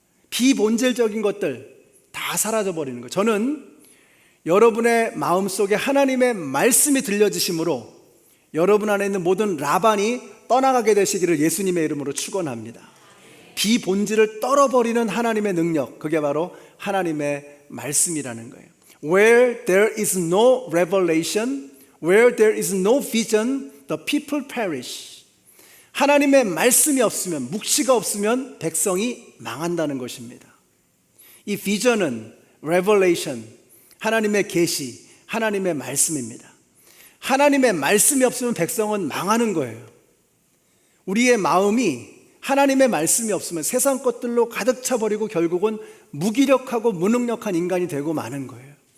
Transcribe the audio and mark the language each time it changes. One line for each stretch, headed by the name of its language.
Korean: 비본질적인 것들 다 사라져 버리는 거예요. 저는 여러분의 마음속에 하나님의 말씀이 들려지심으로 여러분 안에 있는 모든 라반이 떠나가게 되시기를 예수님의 이름으로 축원합니다. 비본질을 떨어버리는 하나님의 능력, 그게 바로 하나님의 말씀이라는 거예요.
English: Where there is no revelation, where there is no vision, the people perish.
Korean: 하나님의 말씀이 없으면, 묵시가 없으면 백성이 망한다는 것입니다. 이 비전은 revelation, 하나님의 계시, 하나님의 말씀입니다. 하나님의 말씀이 없으면 백성은 망하는 거예요. 우리의 마음이 하나님의 말씀이 없으면 세상 것들로 가득 차버리고 결국은 무기력하고 무능력한 인간이 되고 마는 거예요.